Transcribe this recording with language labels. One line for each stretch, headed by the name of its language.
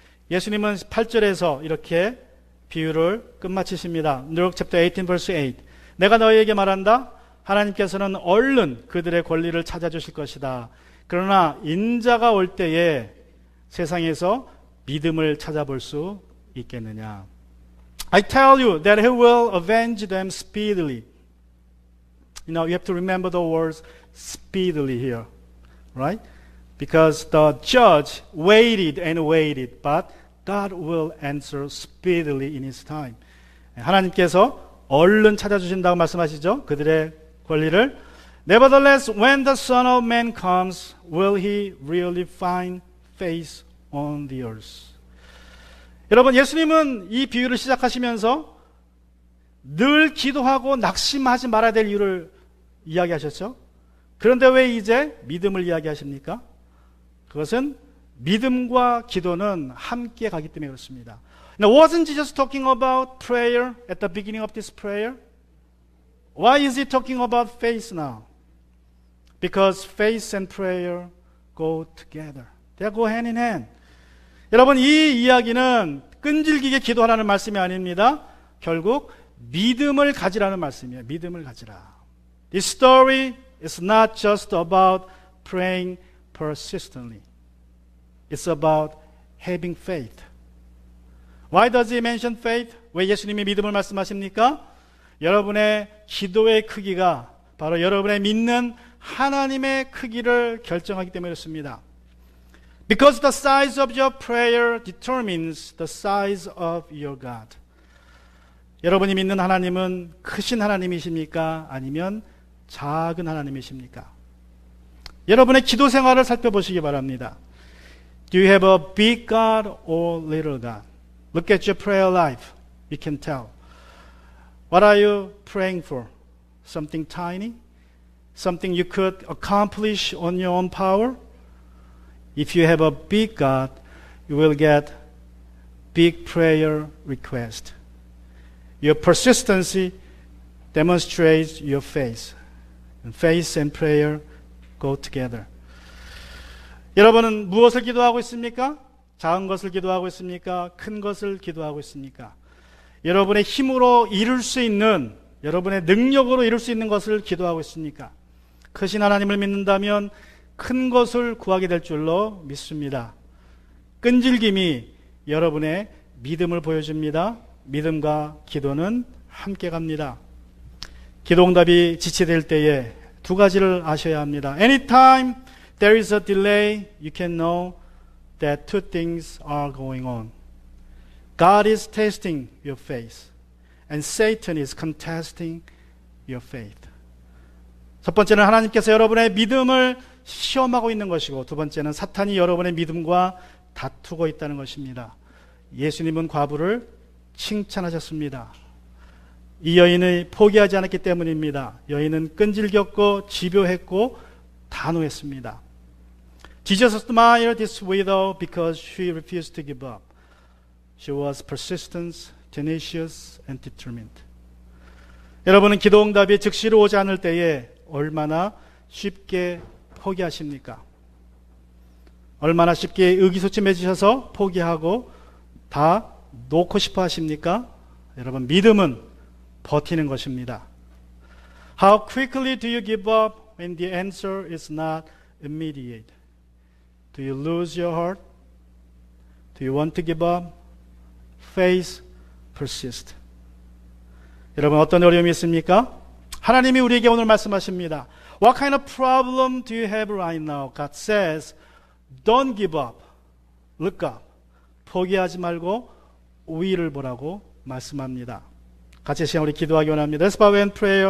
Korean: 예수님은 8절에서 이렇게 비유를 끝마치십니다.
English: Luke chapter 18 verse 8.
Korean: 내가 너희에게 말한다. 하나님께서는 얼른 그들의 권리를 찾아주실 것이다. 그러나 인자가 올 때에 세상에서 믿음을 찾아볼 수 있겠느냐.
English: I tell you that he will avenge them speedily. You have to remember the words speedily here. Right? Because the judge waited and waited, but God will answer speedily in His time.
Korean: 하나님께서 얼른 찾아주신다고 말씀하시죠. 그들의 권리를.
English: Nevertheless, when the Son of Man comes, will He really find faith on the earth?
Korean: 여러분, 예수님은 이 비유를 시작하시면서 늘 기도하고 낙심하지 말아야 될 이유를 이야기하셨죠. 그런데 왜 이제 믿음을 이야기하십니까? 그것은 믿음과 기도는 함께 가기 때문에 그렇습니다.
English: Now, wasn't Jesus talking about prayer at the beginning of this prayer? Why is he talking about faith now? Because faith and prayer go together. They go hand in hand.
Korean: 여러분, 이 이야기는 끈질기게 기도하라는 말씀이 아닙니다. 결국 믿음을 가지라는 말씀이에요. 믿음을 가지라.
English: This story is not just about praying persistently. It's about having faith. Why does he mention faith?
Korean: 왜 예수님이 믿음을 말씀하십니까? 여러분의 기도의 크기가 바로 여러분의 믿는 하나님의 크기를 결정하기 때문에 그렇습니다.
English: Because the size of your prayer determines the size of your God.
Korean: 여러분이 믿는 하나님은 크신 하나님이십니까? 아니면 작은 하나님이십니까? 여러분의 기도 생활을 살펴보시기 바랍니다.
English: Do you have a big God or little God? Look at your prayer life. You can tell. What are you praying for? Something tiny? Something you could accomplish on your own power? If you have a big God, you will get big prayer request. Your persistency demonstrates your faith. And faith and prayer go together.
Korean: 여러분은 무엇을 기도하고 있습니까? 작은 것을 기도하고 있습니까? 큰 것을 기도하고 있습니까? 여러분의 힘으로 이룰 수 있는, 여러분의 능력으로 이룰 수 있는 것을 기도하고 있습니까? 크신 하나님을 믿는다면 큰 것을 구하게 될 줄로 믿습니다. 끈질김이 여러분의 믿음을 보여줍니다. 믿음과 기도는 함께 갑니다. 기도응답이 지체될 때에 두 가지를 아셔야 합니다.
English: Anytime there is a delay, you can know that two things are going on. God is testing your faith, and Satan is contesting your faith.
Korean: 첫 번째는 하나님께서 여러분의 믿음을 시험하고 있는 것이고, 두 번째는 사탄이 여러분의 믿음과 다투고 있다는 것입니다. 예수님은 과부를 칭찬하셨습니다. 이 여인이 포기하지 않았기 때문입니다. 여인은 끈질겼고 집요했고 단호했습니다.
English: Jesus admired this widow because she refused to give up. She was persistent, tenacious, and determined.
Korean: 여러분은 기도응답이 즉시로 오지 않을 때에 얼마나 쉽게 포기하십니까? 얼마나 쉽게 의기소침해지셔서 포기하고 다 놓고 싶어 하십니까? 여러분, 믿음은 버티는 것입니다.
English: How quickly do you give up when the answer is not immediate? Do you lose your heart? Do you want to give up? Faith persist.
Korean: 여러분, 어떤 어려움이 있습니까? 하나님이 우리에게 오늘 말씀하십니다.
English: What kind of problem do you have right now? God says, don't give up. Look up.
Korean: 포기하지 말고 위를 보라고 말씀합니다. 같이 시간 우리 기도하기 원합니다.
English: Let's bow and pray.